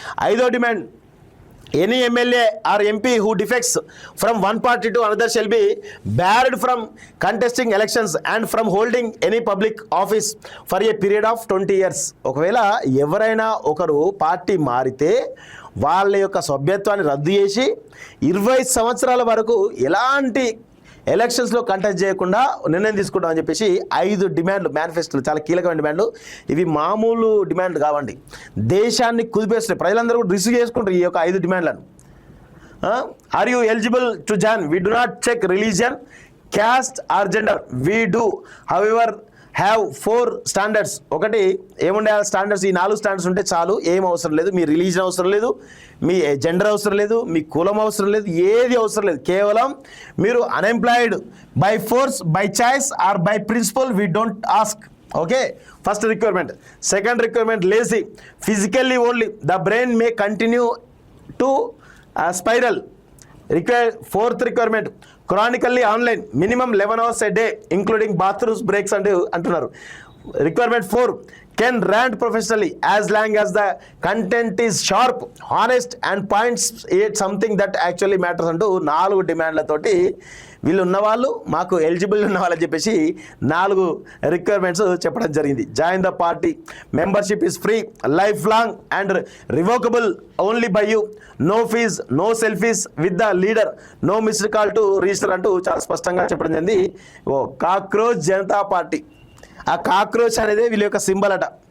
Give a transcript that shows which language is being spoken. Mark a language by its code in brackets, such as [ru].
[te] 5వ demand, [en] any MLA or MP who defects from one party to another shall be barred from contesting elections and from holding any public office for a period of 20 years. [te] ఒకవేళ ఎవరైనా ఒకరు party మారితే వాళ్ళ యొక్క సభ్యత్వాన్ని రద్దు చేసి 20 సంవత్సరాల వరకు ఎలాంటి ఎలక్షన్స్లో కంటెస్ట్ చేయకుండా నిర్ణయం తీసుకుంటామని చెప్పేసి 5 డిమాండ్లు మేనిఫెస్టోలు, చాలా కీలకమైన డిమాండ్లు. ఇవి మామూలు డిమాండ్లు కావండి, దేశాన్ని కుదిపేస్తున్నాయి. ప్రజలందరూ కూడా రిసీవ్ చేసుకుంటారు ఈ యొక్క 5 డిమాండ్లను. [en] Are you eligible to join? We do not check religion, caste or gender. We do however have 4 standards. [te] ఒకటి ఏముండే స్టాండర్డ్స్, ఈ 4 స్టాండర్డ్స్ ఉంటే చాలు, ఏం అవసరం లేదు. మీ రిలీజన్ అవసరం లేదు, మీ జెండర్ అవసరం లేదు, మీ కులం అవసరం లేదు, ఏది అవసరం లేదు. కేవలం మీరు [en] Unemployed by force, by choice or by principle, we don't ask. Okay, first requirement. Second requirement, lazy physically only, the brain may continue to spiral. 4th requirement, chronically online minimum 11 hours a day including bathrooms breaks [te] అంటున్నారు. [en] requirement 4 can rant professionally as long as the content is sharp, honest and points it something that actually matters [te] అంటూ 4 డిమాండ్లతోటి వీళ్ళు ఉన్నవాళ్ళు మాకు eligible ఉన్న వాళ్ళని చెప్పేసి 4 requirements చెప్పడం జరిగింది. [en] join the party, membership is free, life long and revocable only by you, no fees, no selfies with the leader, no missed call to register [te] అంటూ చాలా స్పష్టంగా చెప్పడం జరిగింది. కాక్రోచ్ జనతా పార్టీ, ఆ కాక్రోచ్ అనేది వీళ్ళ యొక్క సింబల్ అట.